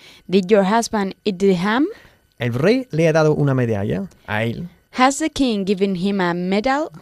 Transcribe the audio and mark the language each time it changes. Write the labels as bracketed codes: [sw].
[en] Did your husband eat the ham? [es] ¿El rey le ha dado una medalla a él? [en] Has the king given him a medal?